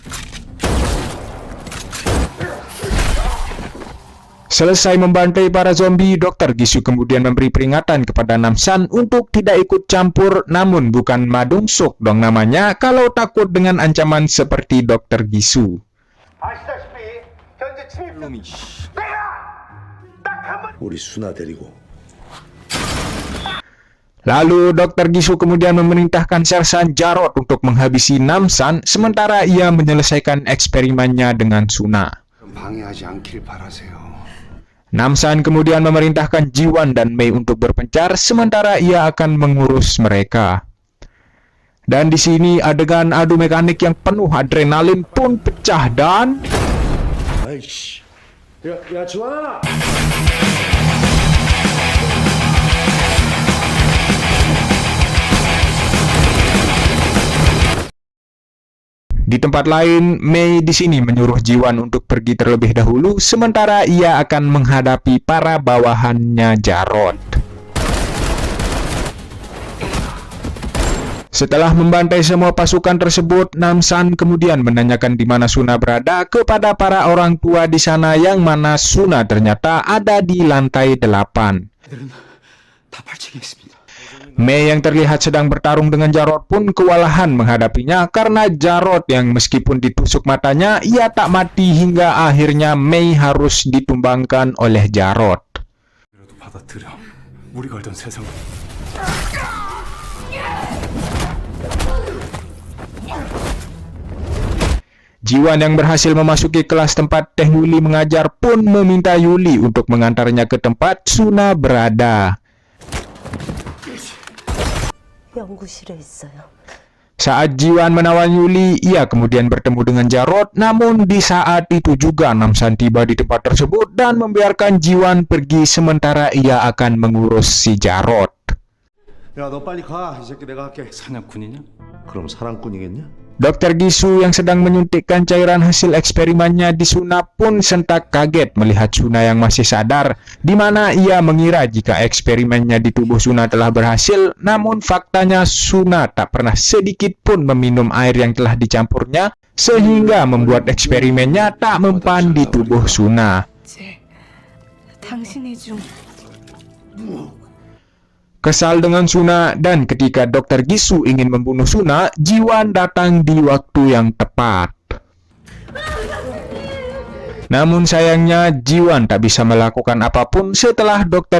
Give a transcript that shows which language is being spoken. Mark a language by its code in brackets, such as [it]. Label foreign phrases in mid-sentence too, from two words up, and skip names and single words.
[id] Selesai membantai para zombie, Dr. Gisu kemudian memberi peringatan kepada Namsan untuk tidak ikut campur, namun bukan Madungsuk dong namanya kalau takut dengan ancaman seperti Dr. Gisu. [ko] 우리 수나 데리고 [id] Lalu Dr. Gisu kemudian memerintahkan Sersan Jarod untuk menghabisi Namsan sementara ia menyelesaikan eksperimennya dengan Suna. [ko] 방해하지 않길 바라세요. [id] Namsan kemudian memerintahkan Jiwan dan Mei untuk berpencar sementara ia akan mengurus mereka. Dan di sini adegan adu mekanik yang penuh adrenalin pun pecah dan [ko] 아이씨. 야, 지원아! [id] di tempat lain, Mei di sini menyuruh Jiwan untuk pergi terlebih dahulu, sementara ia akan menghadapi para bawahannya Jarod. Setelah membantai semua pasukan tersebut, Namsan kemudian menanyakan di mana Suna berada kepada para orang tua di sana, yang mana Suna ternyata ada di lantai 8. [ko] 다 발치겠습니다. [id] Mei yang terlihat sedang bertarung dengan Jarod pun kewalahan menghadapinya karena Jarod yang meskipun ditusuk matanya, ia tak mati hingga akhirnya Mei harus ditumbangkan oleh Jarod. [ko] 그래도 받아들여. 우리가 알던 세상. [id] Jiwan yang berhasil memasuki kelas tempat Teh Yuli mengajar pun meminta Yuli untuk mengantarnya ke tempat Suna berada. [ko] 연구실에 있어요. [id] Saat Jiwan menawan Yuli, ia kemudian bertemu dengan Jarod, namun di saat itu juga Namsan tiba di tempat tersebut dan membiarkan Jiwan pergi sementara ia akan mengurus si Jarod. [ko] 야, 너 빨리 가. 이 새끼 내가 할게. 사냥꾼이냐? 그럼 사랑꾼이겠냐? [id] Dr. Gisu yang sedang menyuntikkan cairan hasil eksperimennya di Suna pun sentak kaget melihat Suna yang masih sadar, di mana ia mengira jika eksperimennya di tubuh Suna telah berhasil, namun faktanya Suna tak pernah sedikit pun meminum air yang telah dicampurnya, sehingga membuat eksperimennya tak mempan di tubuh Suna. [ko] 당신이 좀 [id] Kesal dengan Suna, dan ketika Dr. Gisu ingin membunuh Suna, Jiwan datang di waktu yang tepat. Namun sayangnya, Jiwan tak bisa melakukan apapun setelah Dr.